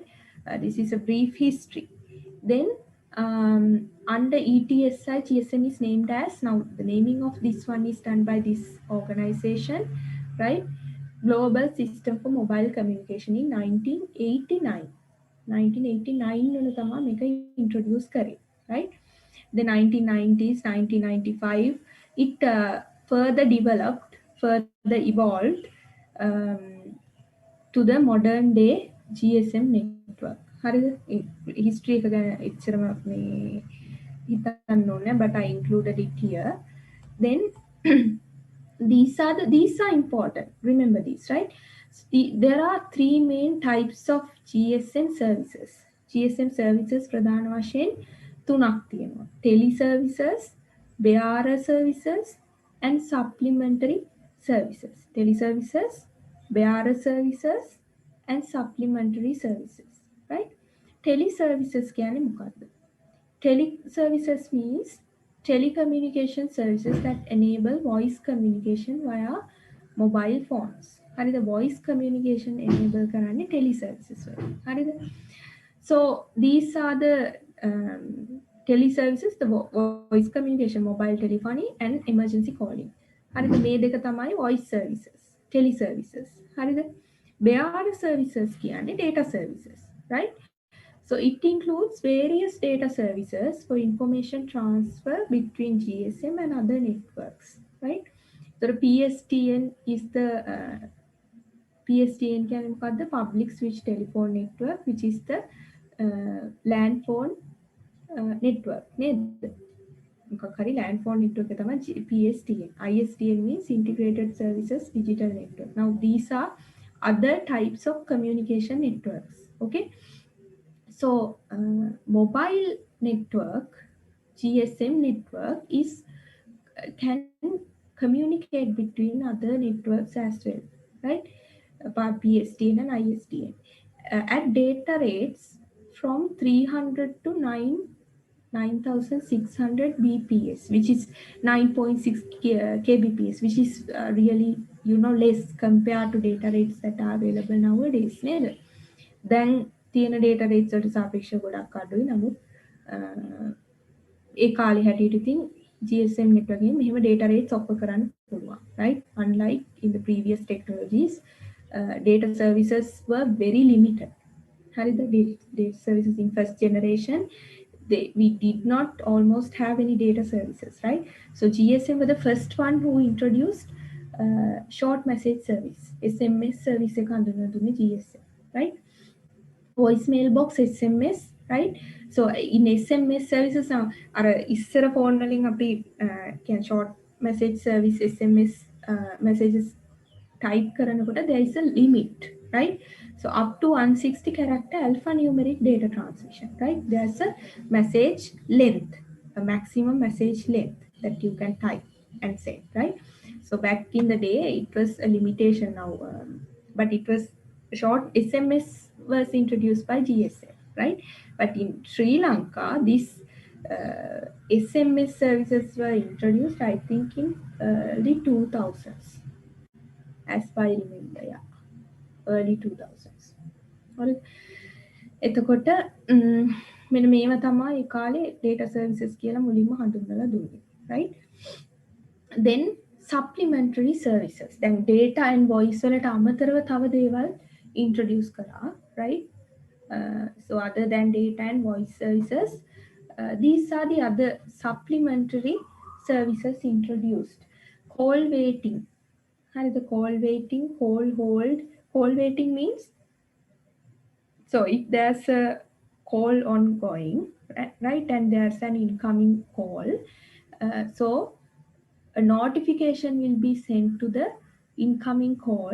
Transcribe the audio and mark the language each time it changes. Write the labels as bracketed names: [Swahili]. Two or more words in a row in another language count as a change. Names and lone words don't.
[English] This is a brief history. Then under ETSI, GSM is named as, now the naming of this one is done by this organization, right? Global System for Mobile Communication in 1989. [Sinhala] 1989 මේක introduce කරේ, [English] right? The 1990s, 1995, it further developed, further evolved to the modern day GSM network. [Sinhala] හරිද? History එක ගැන එච්චරම මේ හිතන්න ඕනේ, [English] but I included it here. Then these are important. Remember these, right? There are three main types of GSM services. GSM services [Sinhala] ප්‍රධාන වශයෙන් තුනක් තියෙනවා. [English] Tele services, bearer services, and supplementary services. Tele services, bearer services, and supplementary services, right? Tele services [Sinhala] කියන්නේ මොකක්ද? [English] Tele services means telecommunication services that enable voice communication via mobile phones. [Sinhala] හරිද? [English] voice communication enable [Sinhala] කරන්නේ [English] tele services [Sinhala] වලින්. හරිද? [English] So these are the tele services, the voice communication, mobile telephony, and emergency calling. [Sinhala] හරිද? මේ දෙක තමයි [English] voice services, tele services. [Sinhala] හරිද? [English] bearer services කියන්නේ data services, right? So it includes various data services for information transfer between GSM and other networks, right? So the PSTN is the PSTN [Sinhala] කියන්නේ මොකද්ද? [English] Public Switch Telephone Network, which is the land phone network නේද? [Sinhala] මොකක් හරි land phone network එක තමයි PSTN. [English] ISDN means Integrated Services Digital Network. Now these are other types of communication networks, okay? So mobile network, GSM network is can communicate between other networks as well, right? By PSTN and ISDN at data rates from 300 to 9600 BPS, which is 9.6 kbps, which is really less compared to data rates that are available nowadays. [Sinhala] Then තියෙන [English] data rates [Sinhala] වලට සාපේක්ෂව ගොඩක් අඩුයි. නමුත් ඒ කාලේ හැටියට ඉතින් [English] GSM network [Sinhala] එකෙන් මෙහෙම [English] data rates offer [Sinhala] කරන්න පුළුවන්, [English] right? Unlike in the previous technologies, data services were very limited. [Sinhala] හරිද? [English] data services in first generation, we did not almost have any data services, right? So GSM was the first one who introduced short message service, SMS service [Sinhala] එක හඳුන්වලා දුන්නේ [English] GSM, right? voicemail box SMS, right? So in SMS services [Sinhala] අර ඉස්සර ෆෝන් වලින් අපි කියන [English] short message service SMS messages type කරනකොට there is a limit, right? So up to 160 character alphanumeric data transmission, right? There's a message length, a maximum message length that you can type and send, right? So back in the day it was a limitation now, but it was short SMS was introduced by GSM, right? But in Sri Lanka, this SMS services were introduced, I think, in early 2000s, as I remember, yeah, early 2000s. [Sinhala] එතකොට මෙන්න මේව තමයි ඒ කාලේ [English] data services [Sinhala] කියලා මුලින්ම හඳුන්වලා දුන්නේ, [English] right? Then supplementary services. [Sinhala] දැන් [English] data and voice [Sinhala] වලට අමතරව තව දේවල් introduce කරා, [English] right? So other than data and voice services, these are the other supplementary services introduced. Call waiting. And the call waiting, call hold. Call waiting means, so if there's a call ongoing, right, and there's an incoming call, so a notification will be sent to the incoming call.